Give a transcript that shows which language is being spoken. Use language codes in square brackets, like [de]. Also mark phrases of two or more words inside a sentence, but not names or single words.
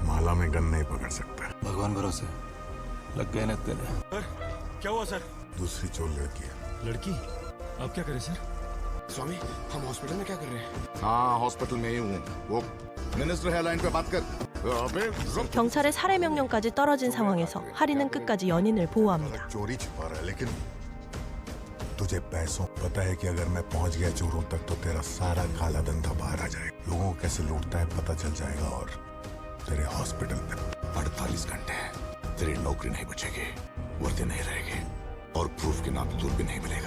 [hi] माला में गन नहीं पकड़ सकता। भगवान भरोसे, लग गए ना तेरे। सर क्या हुआ सर? दूसरी चोर लड़की है। लड़की? अब क्या करें सर? स्वामी, हम हॉस्पिटल में क्या कर रहे हैं? हाँ हॉस्पिटल में ही हूँ। वो मिनिस्टर है, लाइन पे बात कर। अबे रुक। [ko] 경찰의 살해 명령까지 떨어진 상황에서 하리는 끝까지 연인을 보호합니다. [hi] चोरी छुपा रहा है, लेकिन तुझे पैसों पता है कि अगर मैं पहुंच गया चोरों तक तो तेरा सारा काला धंधा बाहर आ जाएगा। लोगों को कैसे लूटता है पता चल जाएगा, और तेरे हॉस्पिटल में 48 घंटे तेरी नौकरी नहीं बचेगी, वर्दी नहीं रहेगी, और प्रूफ के नाम दूर भी नहीं मिलेगा।